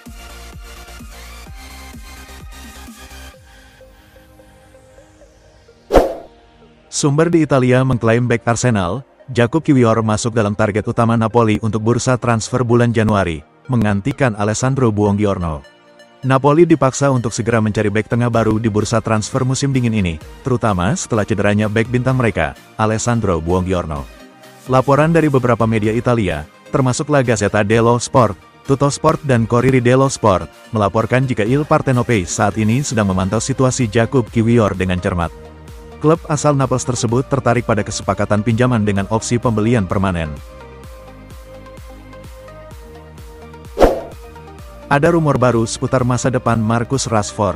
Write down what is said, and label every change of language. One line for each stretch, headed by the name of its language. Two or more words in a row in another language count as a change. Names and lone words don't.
Indonesian: Sumber di Italia mengklaim bek Arsenal, Jakub Kiwior masuk dalam target utama Napoli untuk bursa transfer bulan Januari, menggantikan Alessandro Buongiorno. Napoli dipaksa untuk segera mencari bek tengah baru di bursa transfer musim dingin ini, terutama setelah cederanya bek bintang mereka, Alessandro Buongiorno. Laporan dari beberapa media Italia, termasuk La Gazzetta dello Sport, Tuttosport dan Corriere dello Sport, melaporkan jika Il Partenopei saat ini sedang memantau situasi Jakub Kiwior dengan cermat. Klub asal Naples tersebut tertarik pada kesepakatan pinjaman dengan opsi pembelian permanen. Ada rumor baru seputar masa depan Marcus Rashford.